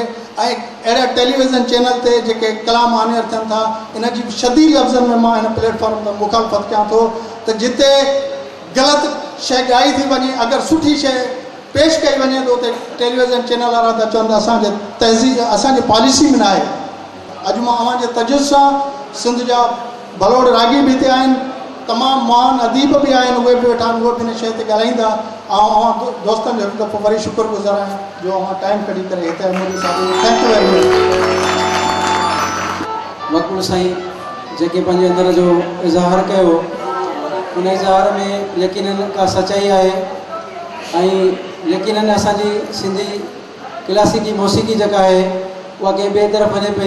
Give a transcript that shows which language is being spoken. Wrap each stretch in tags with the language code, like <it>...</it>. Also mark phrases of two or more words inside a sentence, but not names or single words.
<sd>ऐं अहिड़ा</sd> <en>television channel</en> <sd>ते जेके कलाम आनियर थियनि था, इन जी शदीद लफ़्ज़नि में मां हिन प्लेटफॉर्म ते मुखालफ़त कयां थो त जिते ग़लति शइ ॻाई थी वञे, अगरि सुठी शइ पेश कई वञे त उते</sd> <en>television channel</en> <sd>वारा त चवनि असांजे तहज़ीब, असांजी पॉलिसी में न आहे। अॼु मां अव्हांजे तजुज़ सां, सिंध जा भलोड़ रागी बि हिते आहिनि, तमामु महान अदीब बि आहिनि, उहे बि वेठा आहिनि, उहे बि हिन शइ ते ॻाल्हाईंदा। ऐं अव्हां दोस्तनि जो हिकु दफ़ो वरी शुक्रगुज़ार आहियां जो अव्हां टाइम कढी करे हिते मुंहिंजे साथ।</sd> <en>Thank you very much.</en> <sd>मक़बूल साईं जेके पंहिंजे अंदर जो इज़हार कयो, उन इज़हार में यकीनन का सचाई आहे ऐं यकीनन असांजी सिंधी क्लासिकी मौसीक़ी जेका आहे उहा कंहिं ॿिए तरफ़ वञे पई।</sd>